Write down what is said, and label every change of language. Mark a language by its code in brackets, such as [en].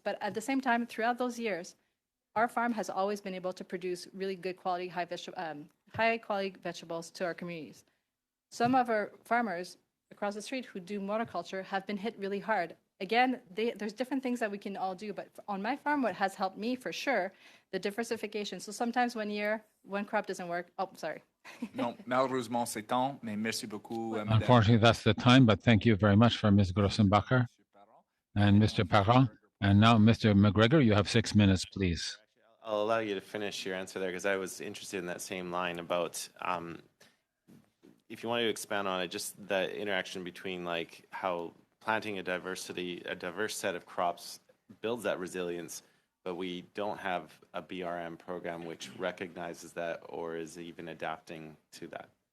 [en] But at the same time, throughout those years, our farm has always been able to produce really good quality, high quality vegetables to our communities. Some of our farmers across the street who do monoculture have been hit really hard. Again, there's different things that we can all do, but on my farm, what has helped me for sure, the diversification. So sometimes one crop doesn't work. Oh, sorry. [fr] Non, malheureusement, c'est temps, mais merci beaucoup. [en] Unfortunately, that's the time, but thank you very much for Ms. Grossenbacher and Mr. Parent. And now, Mr. McGregor, you have 6 minutes, please. I'll allow you to finish your answer there because I was interested in that same line about if you want to expand on it, just the interaction between like how planting a diverse set of crops builds that resilience, but we don't have a BRM program which recognizes that or is even adapting to that.